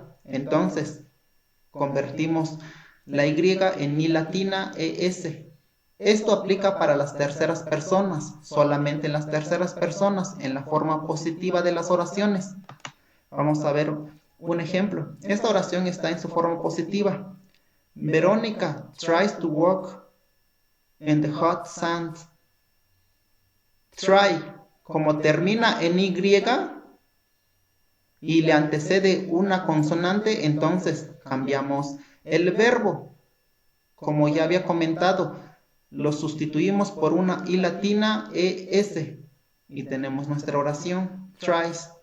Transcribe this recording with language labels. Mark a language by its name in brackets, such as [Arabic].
[Spanish] Entonces, convertimos la Y en I latina, ES. Esto aplica para las terceras personas, solamente en las terceras personas, en la forma positiva de las oraciones. Vamos a ver un ejemplo. Esta oración está en su forma positiva. [English] Verónica tries to walk in the hot sand. [Spanish] Try, como termina en Y y le antecede una consonante, entonces cambiamos el verbo. Como ya había comentado, lo sustituimos por una I latina ES y tenemos nuestra oración, tries.